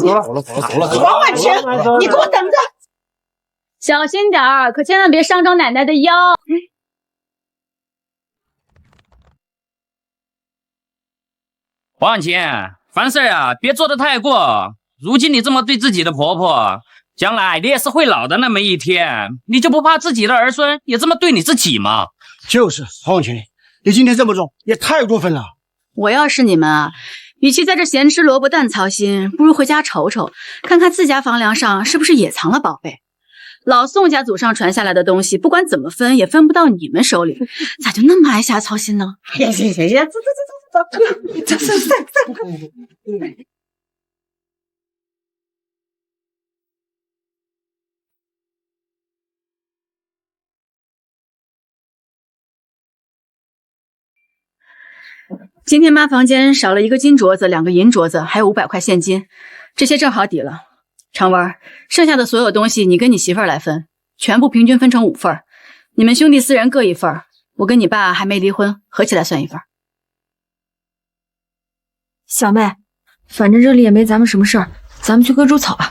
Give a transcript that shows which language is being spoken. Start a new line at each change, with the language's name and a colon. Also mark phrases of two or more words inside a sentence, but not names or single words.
Chinese: 黃婉晴，你給我等着！小心點兒，可千萬別傷着奶奶的腰。黃婉晴，凡事啊，別做得太過。如今你這麼對自己的婆婆，將來你也是會老的那麼一天，你就不怕自己的兒孫也這麼對你自己嗎？就是黃婉晴，你今天這麼重也太過分了。我要是你們啊，與其在這閒吃蘿蔔蛋操心，不如回家瞅瞅，看看自家房梁上是不是也藏了寶貝。老宋家祖上傳下來的東西，不管怎麼分也分不到你們手裡，咋就那麼愛瞎操心呢？行，走。今天媽房間少了1個金鐲子、2個銀鐲子，還有500塊現金，這些正好抵了。常文，剩下的所有東西你跟你媳婦兒來分，全部平均分成5份，你們兄弟4人各1份，我跟你爸還沒離婚，合起來算1份。小妹，反正這裡也沒咱們什麼事兒，咱們去割豬草吧。